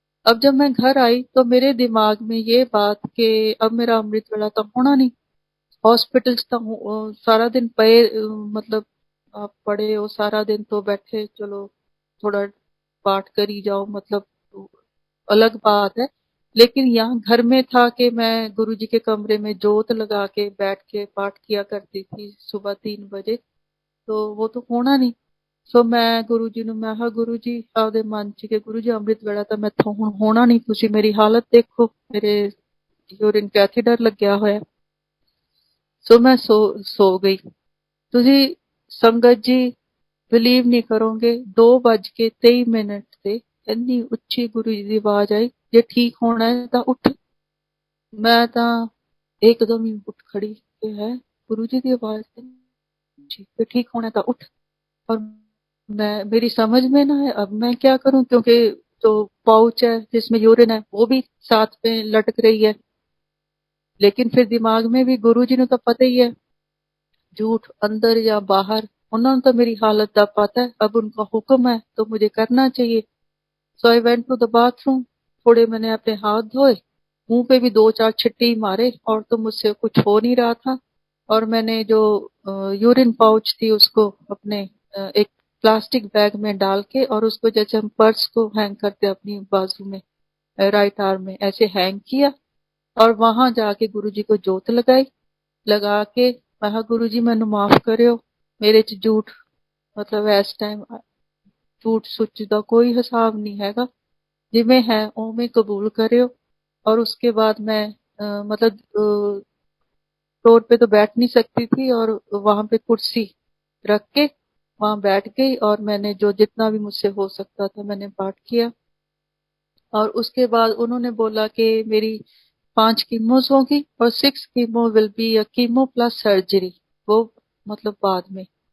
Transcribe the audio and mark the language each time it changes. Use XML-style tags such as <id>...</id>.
<hi>अब जब मैं घर आई तो मेरे दिमाग में ये बात कि अब मेरा अमृत वेला तो होना नहीं, हॉस्पिटल्स तो सारा दिन पे मतलब आप पड़े हो सारा दिन तो बैठे, चलो थोड़ा पाठ करी जाओ, मतलब अलग बात है। लेकिन यहाँ घर में था कि मैं गुरुजी के कमरे में जोत लगा के बैठ के पाठ किया करती थी सुबह 3 बजे, तो वो तो होना नहीं। सो मैं गुरु जी</hi> <pa>ਨੂੰ ਮੈਂ ਕਿਹਾ ਗੁਰੂ ਜੀ ਆਪਦੇ ਮਨ ਚ ਕਿ ਗੁਰੂ ਜੀ ਅੰਮ੍ਰਿਤ ਵੇਲਾ ਤਾਂ ਮੈਥੋਂ ਹੁਣ ਹੋਣਾ ਨਹੀਂ, ਤੁਸੀਂ ਮੇਰੀ ਹਾਲਤ ਦੇਖੋ, ਮੇਰੇ ਯੂਰਿਨ ਕੈਥੀਟਰ ਲੱਗਿਆ ਹੋਇਆ। ਸੋ ਮੈਂ ਸੋ ਗਈ। ਤੁਸੀਂ ਸੰਗਤ ਜੀ ਬਿਲੀਵ ਨਹੀਂ ਕਰੋਗੇ, 2:23 ਤੇ ਇੰਨੀ ਉੱਚੀ ਗੁਰੂ ਜੀ ਦੀ ਆਵਾਜ਼ ਆਈ, ਜੇ ਠੀਕ ਹੋਣਾ ਹੈ ਤਾਂ ਉੱਠ।</pa> <hi>मैं ਤਾਂ एकदम ही उठ खड़ी कि है गुरु जी की आवाज तो ठीक होना था उठ। और मैं मेरी समझ में ना है अब मैं क्या करूं, क्योंकि जो पाउच है जिसमें यूरिन है वो भी साथ में लटक रही है। लेकिन फिर दिमाग में भी गुरु जी ने तो पता ही है, झूठ अंदर या बाहर उन्होंने तो मेरी हालत का पता है, अब उनका हुक्म है तो मुझे करना चाहिए।</hi> <en>so I went to the bathroom,</en> <hi>थोड़े मैंने अपने हाथ धोए, मुंह पे भी 2-4 छिट्टे ही मारे और तो मुझसे कुछ हो नहीं रहा था। और मैंने जो यूरिन पाउच थी उसको अपने एक प्लास्टिक बैग में डाल के और उसको जैसे हम पर्स को हैंग करते अपनी बाजू में राइट आर्म में ऐसे हैंग किया और वहां जाके गुरुजी को जोत लगाई। लगा के मैं गुरु जी</hi> <pa>मैनू माफ करियो, मेरे च झूठ ਮਤਲਬ ਇਸ ਟਾਈਮ ਝੂਠ ਸੱਚ ਦਾ ਕੋਈ ਹਿਸਾਬ ਨਹੀਂ ਹੈਗਾ, ਜਿਵੇਂ ਹੈ ਉਵੇਂ ਕਬੂਲ करियो।</pa> <hi>और उसके बाद मैं मतलब फ्लोर पे तो बैठ नहीं सकती थी, और वहां पे कुर्सी रख के वहां बैठ गई, और मैंने जो जितना भी मुझसे हो सकता था मैंने पाठ किया। और उसके बाद उन्होंने बोला कि मेरी 5 कीमोस होगी और 6</hi> <en>chemo will be a chemo plus surgery,</en> <hi>वो मतलब बाद में।</hi>